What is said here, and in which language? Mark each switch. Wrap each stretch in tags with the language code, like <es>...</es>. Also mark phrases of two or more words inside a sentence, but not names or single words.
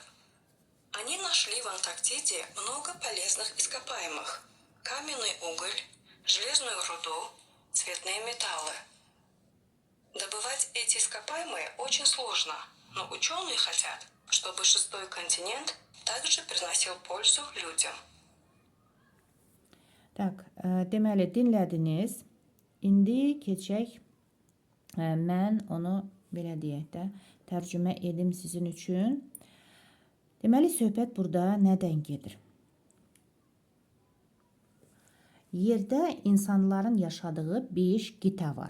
<ru>Они нашли в Антарктиде много полезных ископаемых: каменный уголь, железную руду, цветные металлы. Добывать эти ископаемые очень сложно, но ученые хотят, чтобы шестой континент также приносил пользу людям. Так,</ru> <az>deməli dinlədiniz. İndi keçək, mən onu belə deyək də tərcümə edim sizin üçün. Deməli söhbət burada nədən gedir? Yerdə insanların yaşadığı 5 qitə var.</az>